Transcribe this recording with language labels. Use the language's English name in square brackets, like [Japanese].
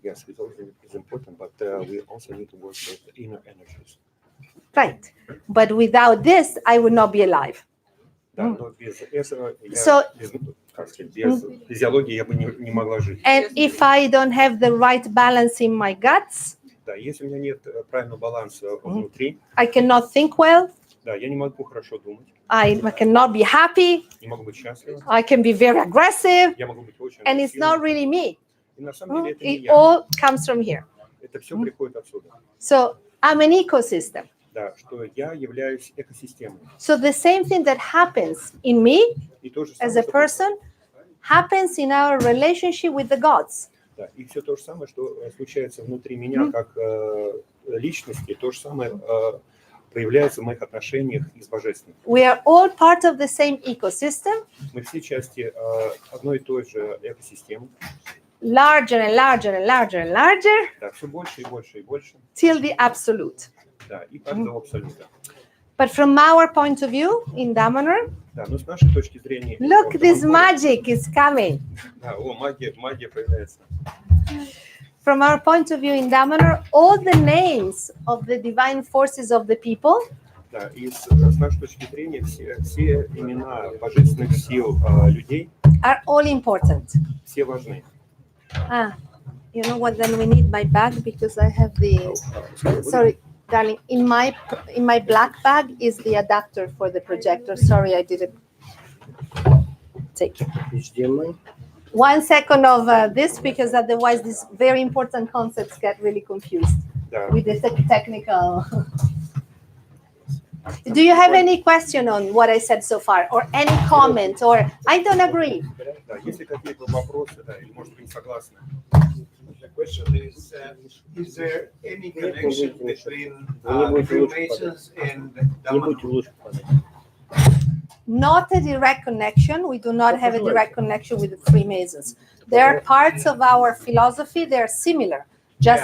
[English] Yes, physiology is important, but we also need to work with the inner energies. Right. But without this, I would not be alive. [Russian] Да, но без этого [English] So- [Russian] без физиологии я бы не могла жить. [English] And if I don't have the right balance in my guts, [Russian] Да, если у меня нет правильного баланса внутри, [English] I cannot think well, [Russian] да, я не могу хорошо думать, [English] I cannot be happy, [Russian] не могу быть счастлив, [English] I can be very aggressive, [Russian] я могу быть очень [English] and it's not [Russian] агрессивным. [English] really me. [Russian] И на самом деле это не [English] It [Russian] я. [English] all comes from here. [Russian] Это все приходит отсюда. [English] So I'm an ecosystem. [Russian] Да, что я являюсь экосистемой. [English] So the same thing that happens in me [Russian] И то же [English] as [Russian] самое, [English] a person happens in our relationship with the gods. [Russian] да, и все то же самое, что случается внутри меня как личности, то же самое проявляется в моих отношениях и с Божественным. [English] We are all part of the same ecosystem, [Russian] Мы все части одной и той же экосистемы. [English] larger and larger and larger and larger, [Russian] Да, все больше и больше и больше. [English] till the absolute. [Russian] Да, и каждого абсолюта. [English] But from our point of view in Damanhur, [Russian] Да, но с нашей точки зрения... [English] look, this magic is coming. [Russian] Да, магия появляется. [English] From our point of view in Damanhur, all the names of the divine forces of the people [Russian] Да, и с нашей точки зрения все имена божественных сил людей, [English] are all important. [Russian] все важны. [English] You know what? Then we need my bag because I have the. Sorry, darling. In my black bag is the adapter for the projector. Sorry, I didn't take it. HDMI. 1 second of this because otherwise these very important concepts get really confused Да. with the technical. Do you have any question on what I said so far, or any comment, or I don't agree? [Russian] Да, если какие-то вопросы, да, или может быть не согласны. [English] The question is there any connection between Freemasons and [Russian] Не будьте лучше падать. [English] Not a direct connection. We do not have a direct connection with the Freemasons. There are parts of our philosophy that are similar, just